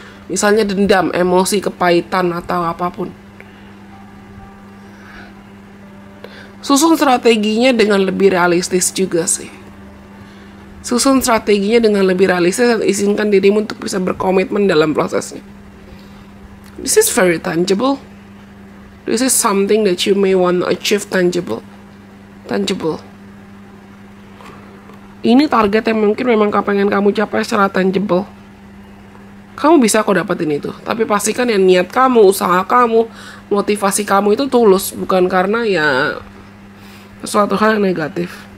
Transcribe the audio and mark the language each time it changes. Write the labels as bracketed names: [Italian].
[Indonesian] Misalnya dendam, emosi, kepahitan, atau apapun. Susun strateginya dengan lebih realistis juga sih. Susun strateginya dengan lebih realistis dan izinkan dirimu untuk bisa berkomitmen dalam prosesnya. [English] This is very tangible. This is something that you may want to achieve tangible. [Indonesian] Ini target yang mungkin memang pengen kamu capai secara tangible. Kamu bisa kok dapetin itu. Tapi pastikan ya niat kamu, usaha kamu, motivasi kamu itu tulus. Bukan karena ya sesuatu hal yang negatif.